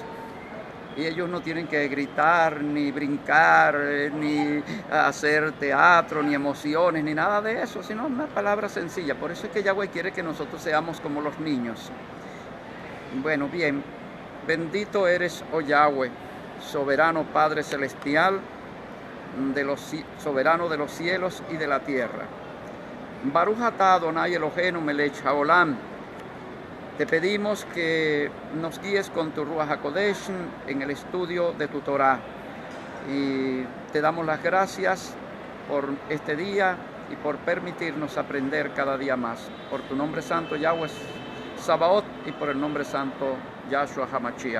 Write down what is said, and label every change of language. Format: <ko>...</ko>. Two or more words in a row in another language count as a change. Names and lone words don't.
<es>Y ellos no tienen que gritar, ni brincar, ni hacer teatro, ni emociones, ni nada de eso, sino una palabra sencilla. Por eso es que Yahweh quiere que nosotros seamos como los niños. Bueno, bien, bendito eres, oh Yahweh, soberano Padre Celestial, soberano de los cielos y de la tierra.</es> <he>ברוך אתה אדוני אלוהינו מלך העולם.</he> <es>Te pedimos que nos guíes con tu</es> <he>רוח הקודש</he> <es>en el estudio de tu Torah. Y te damos las gracias por este día y por permitirnos aprender cada día más. Por tu nombre santo, Yahweh Sabaoth, y por el nombre santo, Yahshua HaMashiach.</es>